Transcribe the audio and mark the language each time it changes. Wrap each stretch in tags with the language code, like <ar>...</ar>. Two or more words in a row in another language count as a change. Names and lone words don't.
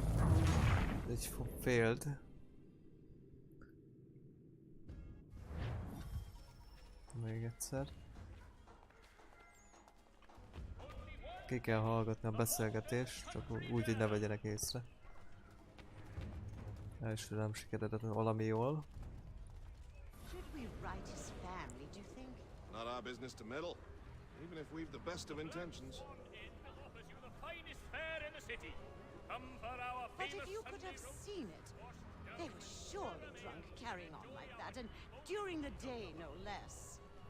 <hu>Egy failed. Még egyszer. Ki kell hallgatni a beszélgetést, csak úgy, hogy ne vegyenek észre. Elsőre nem sikeredett valami jól.</hu> <en>Should we write his family, do you think? Not our business to meddle, even if we've the best of intentions. But if you could have seen it, they were surely drunk carrying on like that, and during the day, no less.</en>